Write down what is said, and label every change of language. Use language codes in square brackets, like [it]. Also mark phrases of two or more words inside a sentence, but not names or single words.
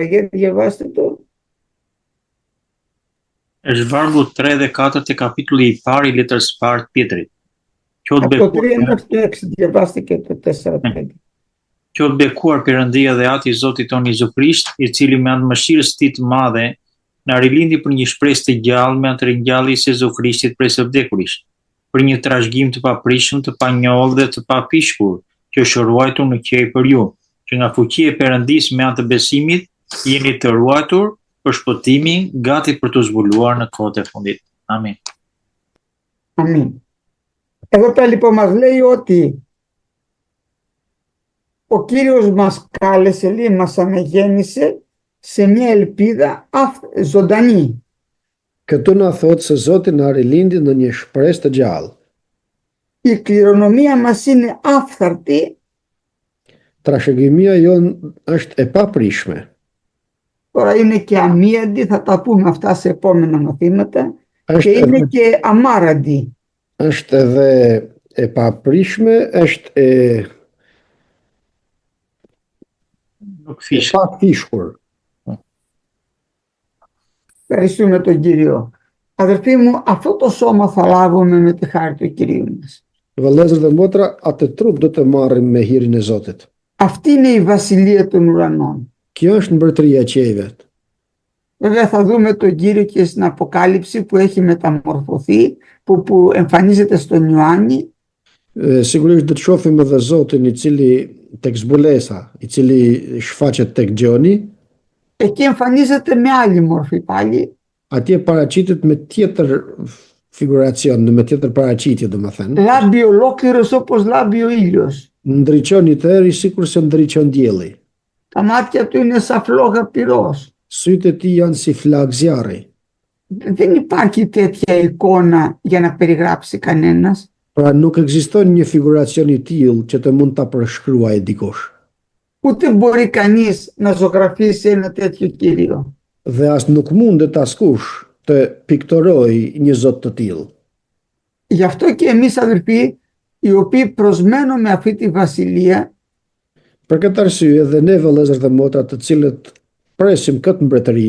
[el] Γιατί διαβάστε το. [sq] Është vargu 3 dhe 4 të kapitulli i parë i letrës së parë të Pjetrit. [el] Από το 3 μέχρι το 6 διαβάστε και το 4-5. [sq] Qoftë bekuar Perëndia dhe Ati i Zotit tonë Jezu Krisht, i cili me anë mëshirës tij të madhe na rilindi për një shpresë të gjallë me atë ringjalljes së Jezu Krishtit prej së vdekuris, për një trashëgim të paprishëm, të panjohur dhe të papishkur, që është ruajtur në qej për ju, që nga fuqia e Perëndisë me anë të besimit jeni të ruajtur për shpëtimin, gati për të zbuluar në kohët e fundit. Amin. [el] Αμήν. Εδώ πέρα λοιπόν μας λέει ότι ο Κύριος μας κάλεσε, λέει, μας αναγέννησε σε μια ελπίδα ζωντανή. [sq] Këtu na thot se Zoti na rilindi në një shpresë të gjallë. [el] Η κληρονομία μας είναι άφθαρτη. [sq] Trashëgimia jon është e paprishme. [el] Τώρα είναι και αμίαντη, θα τα πούμε αυτά σε επόμενα μαθήματα. Και είναι και αμάραντη. [sq] Është edhe e paprishme, është e pafishkur. [el] Ευχαριστούμε τον Κύριο. Αδερφοί μου, αυτό το σώμα θα λάβουμε με τη χάρη του Κυρίου μας. [sq] Vëllezër dhe motra, atë trup do të marrim me hirin e Zotit. [el] Αυτή είναι η βασιλεία των ουρανών. [sq] Kjo është mbretëria e qiejve. [el] Βέβαια θα δούμε τον Κύριο και στην Αποκάλυψη που έχει μεταμορφωθεί, που εμφανίζεται στον Ιωάννη. [sq] Sigurisht do të shohim edhe Zotin i cili tek zbulesa, i cili shfaqet tek Gjoni. [el] Εκεί εμφανίζεται με άλλη μορφή πάλι. [sq] Atje paraqitet me tjetër figuracion, me tjetër paraqitje domethënë. [el] Λάμπει ολόκληρος όπως λάμπει ο ήλιος. [sq] Ndriçon i tërë sikur se ndriçon dielli. [el] Τα μάτια του είναι σαν φλόγα πυρός. [sq] Sytë e tij janë si flak zjarri. [el] Δεν υπάρχει τέτοια εικόνα για να περιγράψει κανένας. [sq] Pra nuk ekziston një figuracion i tillë që të mund ta përshkruajë dikush. [el] Ούτε μπορεί κανείς να ζωγραφίσει ένα τέτοιο Κύριο. [sq] Dhe as nuk mundet askush të pikturojë një Zot të tillë. [el] Γι' αυτό και εμείς αδελφοί, οι οποίοι προσμένουμε αυτή τη βασιλεία, [sq] Për këtë arsye dhe ne vëllezër dhe motra të cilët presim këtë mbretëri,